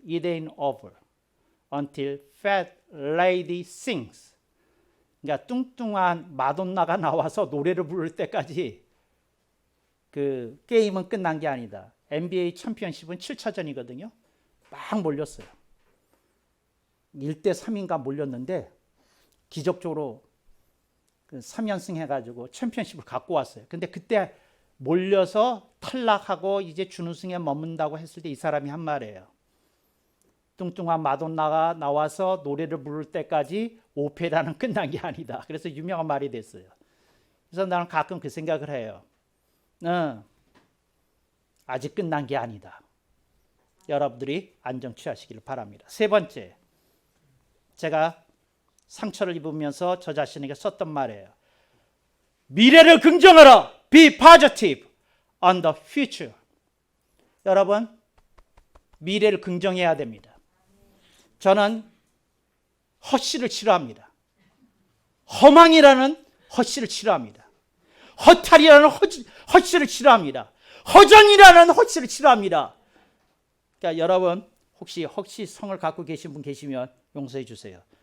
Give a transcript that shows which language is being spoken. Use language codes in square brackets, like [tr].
[en] It ain't over until fat lady sings. [ko] 그러니까 뚱뚱한 마돈나가 나와서 노래를 부를 때까지 그 게임은 끝난 게 아니다. NBA 챔피언십은 7차전이거든요. 막 몰렸어요. 1대 3인가 몰렸는데 기적적으로 3연승 해가지고 챔피언십을 갖고 왔어요. 근데 그때 몰려서 탈락하고 이제 준우승에 머문다고 했을 때 이 사람이 한 말이에요. 뚱뚱한 마돈나가 나와서 노래를 부를 때까지 오페라는 끝난 게 아니다. 그래서 유명한 말이 됐어요. 그래서 나는 가끔 그 생각을 해요. 아직 끝난 게 아니다. 여러분들이 안정 취하시기를 바랍니다. 세 번째, 제가 상처를 입으면서 저 자신에게 썼던 말이에요. 미래를 긍정하라. [en] Be positive on the future. [ko] 여러분, 미래를 긍정해야 됩니다. 저는 헛씨를 싫어합니다. 허망이라는 헛씨를 싫어합니다. 허탈이라는 헛씨를 싫어합니다. 허전이라는 헛씨를 싫어합니다. 그러니까 여러분 혹시 헛씨성을 갖고 계신 분 계시면 용서해 주세요.